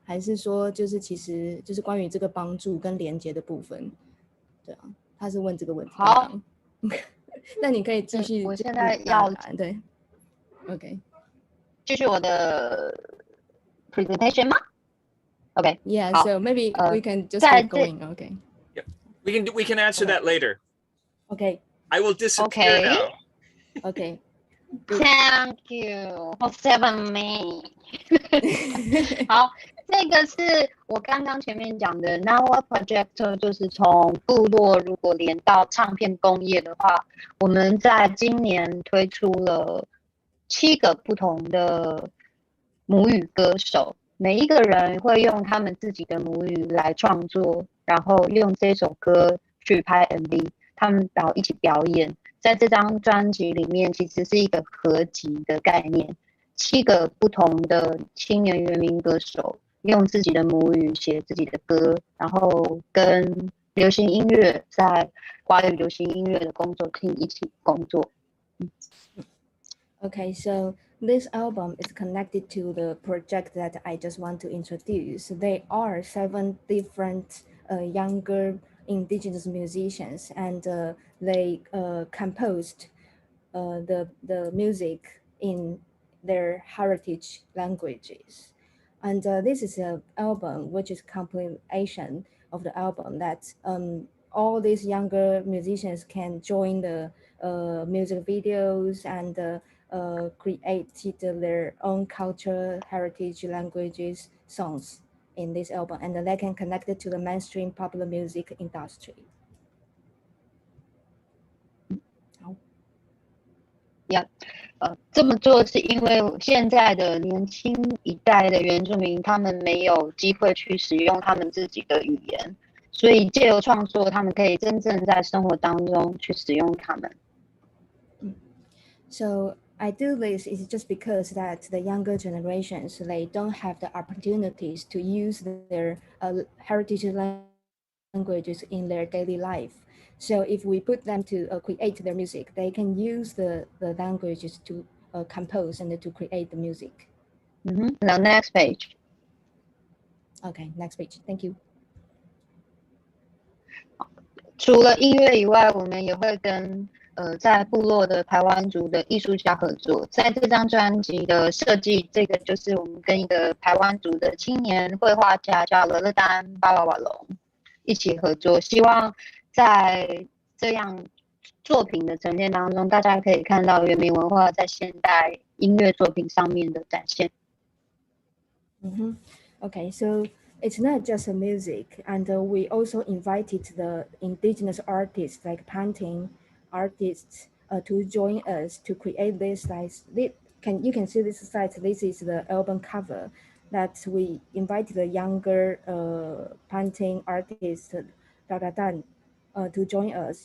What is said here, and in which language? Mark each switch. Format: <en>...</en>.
<zh>还是说就是其实就是关于这个帮助跟连接的部分？对啊，他是问这个问题。好，那你可以继续。我现在要对 ，OK，继续我的 presentation 吗？</zh> <en>Okay. Yeah, so maybe we can just keep going. Okay. Yeah. We can answer that later. Okay. I will disappear now. Okay. Thank you for 7 minutes.</en> <zh>好，这个是我刚刚前面讲的 Nawa Project， 就是从部落如果连到唱片工业的话，我们在今年推出了7个不同的母语歌手。每一个人会用他们自己的母语来创作，然后用这首歌去拍 MV， 他们然后一起表演。在这张专辑里面，其实是一个合集的概念，7个不同的青年原民歌手用自己的母语写自己的歌，然后跟流行音乐在华语流行音乐的工作厅一起工作。</zh> <en>Okay, so this album is connected to the project that I just want to introduce. There are 7 different younger indigenous musicians, and they composed the music in their heritage languages. And this is an album which is compilation of the album that all these younger musicians can join the music videos and created their own culture, heritage, languages, songs in this album, and they can connect it to the mainstream popular music industry.</en> <zh>这么做是因为现在的年轻一代的原住民，他们没有机会去使用他们自己的语言，所以借由创作，他们可以真正在生活当中去使用它们。</zh> <en>So I do this is just because that the younger generations, they don't have the opportunities to use their heritage languages in their daily life. So if we put them to create their music, they can use the languages to compose and to create the music. Now next page. Okay, next page. Thank you.</en> <zh>除了音乐以外，我们也会跟在部落的排湾族的艺术家合作。在这张专辑的设计，这个就是我们跟一个排湾族的青年绘画家叫勒勒丹巴瓦瓦隆一起合作，希望在这样作品的呈现当中，大家可以看到原民文化在现代音乐作品上面的展现。</zh> <en>Okay, so it's not just a music, and we also invited the indigenous artists like painting artists to join us to create this site. You can see this site. This is the album cover that we invited the younger painting artist Dan to join us.</en>